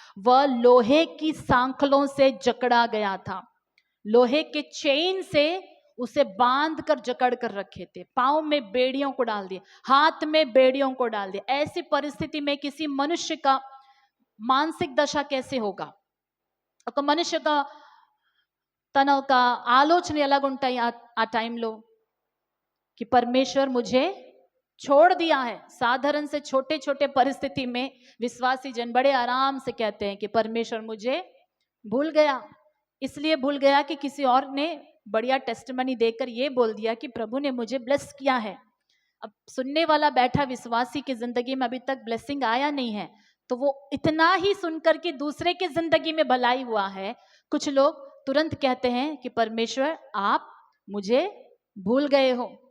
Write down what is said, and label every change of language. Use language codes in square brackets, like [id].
[hi] वह लोहे की सांखलों से जकड़ा गया था, लोहे के चेन से उसे बांध कर जकड़ कर रखे थे, पांव में बेड़ियों को डाल दिया, हाथ में बेड़ियों को डाल दिया। ऐसी परिस्थिति में किसी मनुष्य का मानसिक दशा कैसे होगा? [te] ఒక మనిషి యొక్క తన ఒక ఆలోచన ఎలాగుంటాయి ఆ టైంలో [hi] कि परमेश्वर मुझे छोड़ दिया है। साधारण से छोटे छोटे परिस्थिति में विश्वासी जन बड़े आराम से कहते हैं कि परमेश्वर मुझे भूल गया। इसलिए भूल गया कि किसी और ने बढ़िया टेस्टमनी देकर ये बोल दिया कि प्रभु ने मुझे ब्लेस किया है। अब सुनने वाला बैठा विश्वासी की जिंदगी में अभी तक ब्लेसिंग आया नहीं है, तो वो इतना ही सुनकर कि दूसरे की जिंदगी में भलाई हुआ है, कुछ लोग तुरंत कहते हैं कि परमेश्वर आप मुझे भूल गए हो।